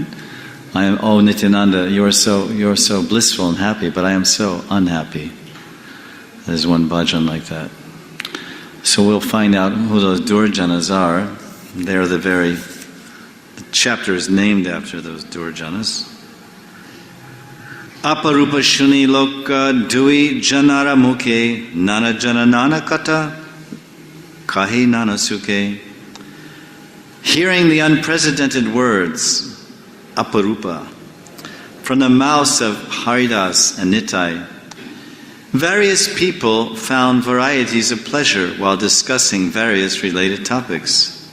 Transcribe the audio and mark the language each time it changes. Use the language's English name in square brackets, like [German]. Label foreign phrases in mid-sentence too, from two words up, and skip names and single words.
[English] Nityananda, you're so blissful and happy, but I am so unhappy. There's one bhajan like that. So we'll find out who those Durjanas are. They're the chapter is named after those Durjanas. [Odia] ଅପରୂପ ଶୁଣି ଲୋକ ଦୁଇ ଜନର ମୁଖେ ନାନା ଜନ ନାନା କଥା କହି ନାନା ସୁଖେ. [English] Hearing the unprecedented words, Aparupa, from the mouths of Haridas and Nitai, various people found varieties of pleasure while discussing various related topics.